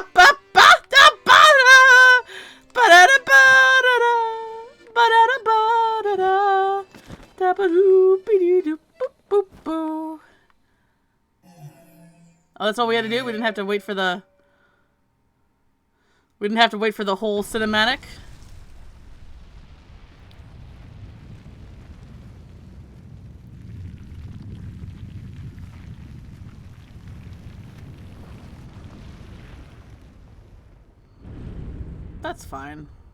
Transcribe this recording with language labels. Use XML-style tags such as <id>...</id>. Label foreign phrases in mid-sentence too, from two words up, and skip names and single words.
<en>ba ba da bada, bada da bada da, bada da bada da, da ba doo be doo boop boop boo. Oh, that's all we had to do? We didn't have to wait for the... We didn't have to wait for the whole cinematic? That's fine.</en>